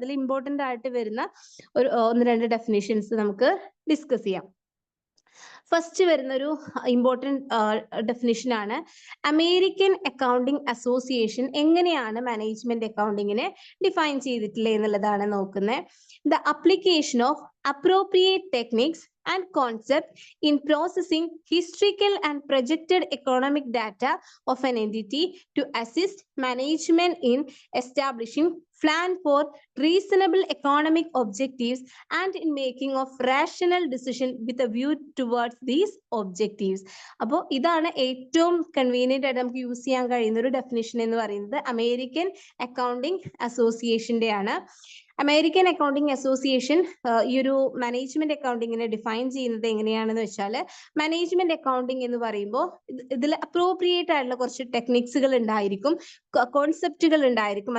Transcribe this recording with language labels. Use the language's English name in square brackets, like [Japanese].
[Malayalam] അതിൽ ഇമ്പോർട്ടന്റ് ആയിട്ട് വരുന്ന ഒരു 1-2 ഡെഫിനിഷൻസ് നമുക്ക് ഡിസ്കസ് ചെയ്യാം. ഫസ്റ്റ് വരുന്ന ഒരു ഇമ്പോർട്ടൻറ്റ് ഡെഫിനിഷൻ ആണ് അമേരിക്കൻ അക്കൗണ്ടിങ് അസോസിയേഷൻ എങ്ങനെയാണ് മാനേജ്മെന്റ് അക്കൗണ്ടിങ്ങിനെ ഡിഫൈൻ ചെയ്തിട്ടില്ലേ എന്നുള്ളതാണ് നോക്കുന്നത്. [English] The application of appropriate techniques and concept in processing historical and projected economic data of an entity to assist management in establishing plan for reasonable economic objectives and in making of rational decision with a view towards these objectives. [Malayalam] അപ്പോൾ ഇതാണ് ഏറ്റവും convenient ആയിട്ട് നമുക്ക് use ചെയ്യാൻ കഴിയുന്ന ഒരു definition എന്ന് പറയുന്നത് അമേരിക്കൻ അക്കൗണ്ടിങ് അസോസിയേഷന്റെ ആണ്. അമേരിക്കൻ അക്കൗണ്ടിംഗ് അസോസിയേഷൻ ഈ ഒരു മാനേജ്മെന്റ് അക്കൗണ്ടിങ്ങിനെ ഡിഫൈൻ ചെയ്യുന്നത് എങ്ങനെയാണെന്ന് വെച്ചാൽ, മാനേജ്മെന്റ് അക്കൗണ്ടിങ് എന്ന് പറയുമ്പോൾ ഇതിൽ അപ്രോപ്രിയേറ്റ് ആയിട്ടുള്ള കുറച്ച് ടെക്നിക്സുകൾ ഉണ്ടായിരിക്കും, കോൺസെപ്റ്റുകൾ ഉണ്ടായിരിക്കും.